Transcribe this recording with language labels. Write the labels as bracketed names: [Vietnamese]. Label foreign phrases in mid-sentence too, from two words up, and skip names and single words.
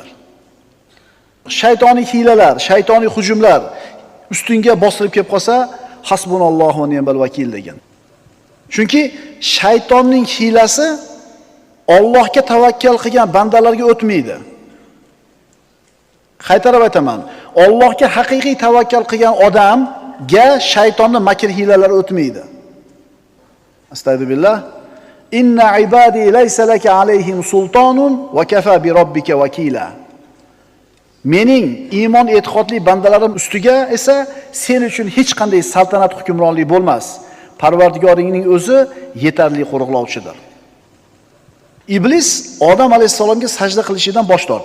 [Uzbek] Shaytoniy hilalar, shaytoniy hujumlar ustingga bostirib kelib qolsa, [Arabic] حسبنا الله ونعم الوكيل [Uzbek] degan. Chunki shaytonning hilasi Allohga tavakkal qilgan bandalarga o'tmaydi. Qaytarib aytaman, Allohga haqiqiy tavakkal qilgan odamga shaytonning makr hilalari o'tmaydi. Astagfirullah. [Arabic] إن عبادي ليس لك عليهم سلطان وكفى بربك وكيلا. [Uzbek] Mening iymon e'tiqodli bandalarim ustiga esa sen uchun hech qanday saltanat hukmronlik bo'lmas. Parvardigoringning o'zi yetarli qo'riqlovchidir. Iblis Odam alayhisalomga sajda qilishidan bosh tortdi.